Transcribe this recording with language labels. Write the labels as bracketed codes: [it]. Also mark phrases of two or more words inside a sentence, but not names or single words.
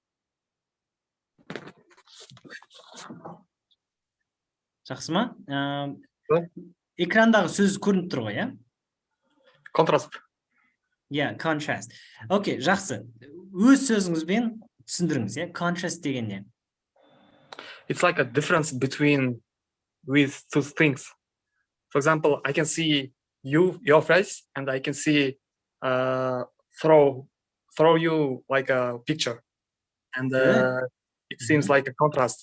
[kk] Жақсы ма? Экрандағы сөз көрініп тұр ғой, иә? Контраст. [en] Yeah, contrast. Окей, жақсы. [kk] Өз сөзіңізбен түсіндіріңіз, иә? Contrast деген не? [en] It's like a difference between with two things. For example, I can see your face, and I can see throw you like a picture, and it seems like a contrast.